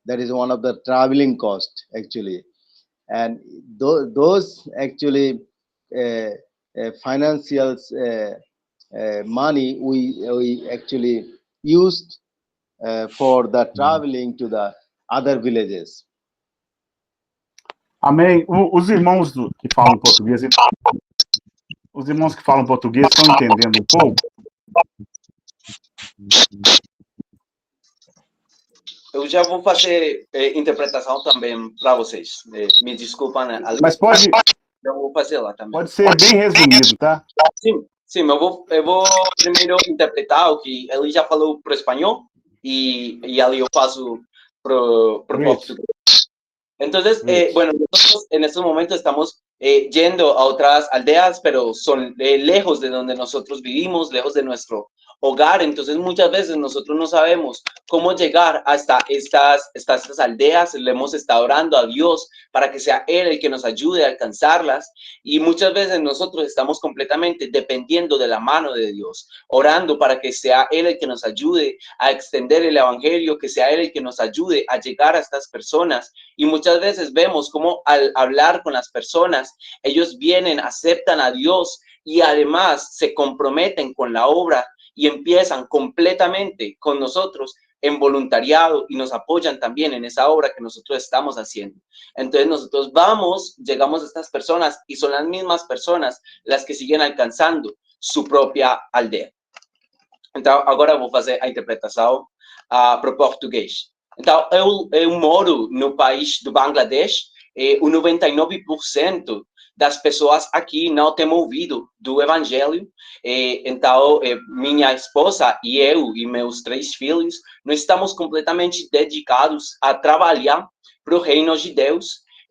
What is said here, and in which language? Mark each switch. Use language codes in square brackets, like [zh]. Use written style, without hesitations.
[en] That is one of the traveling cost actually. And those actually financial money we actually used for the traveling to the other villages. [pt] Amém. Os irmãos que falam português, os irmãos que falam português estão entendendo um pouco? Eu já vou fazer interpretação também para vocês. Me desculpa, né? Mas pode. Eu vou fazer lá também. Pode ser bem resumido, tá? Sim, eu vou primeiro interpretar o que ele já falou para o espanhol e ali eu passo para o português. [es] Entonces, bueno, nosotros en estos momentos estamos yendo a otras aldeas, pero son lejos de donde nosotros vivimos, lejos de nuestro hogar. Entonces, muchas veces nosotros no sabemos cómo llegar hasta estas aldeas. Le hemos estado orando a Dios para que sea Él el que nos ayude a alcanzarlas. Y muchas veces nosotros estamos completamente dependiendo de la mano de Dios, orando para que sea Él el que nos ayude a extender el evangelio, que sea Él el que nos ayude a llegar a estas personas. Y muchas veces vemos cómo al hablar con las personas, ellos vienen, aceptan a Dios y además se comprometen con la obra y empiezan completamente con nosotros en voluntariado y nos apoyan también en esa obra que nosotros estamos haciendo. Entonces nosotros llegamos a estas personas y son las mismas personas las que siguen alcanzando su propia aldea. [pt] Então, agora vou fazer a interpretação para o português. Então, eu moro no país do Bangladesh e o 99% das pessoas aqui não têm ouvido do evangelho. Então, minha esposa e eu e meus 3 filhos, nós estamos completamente dedicados a trabalhar para o reino de Deus.